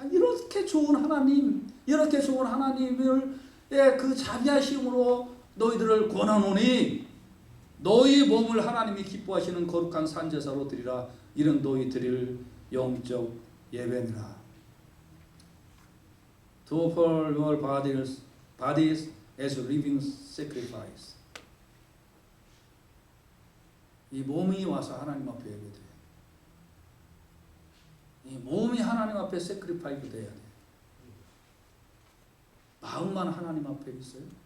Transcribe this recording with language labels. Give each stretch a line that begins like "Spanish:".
Korean: 이렇게 좋은 하나님, 이렇게 좋은 하나님을 그 자비하심으로 너희들을 권하노니 너희 몸을 하나님이 기뻐하시는 거룩한 산제사로 드리라. 이는 너희 드릴 영적 예배니라.
English: To offer your bodies as a living sacrifice.
Korean: 이 몸이 와서 하나님 앞에 예배드려요. 이 몸이 하나님 앞에 세크리파이브 돼야 돼. 마음만 하나님 앞에 있어요.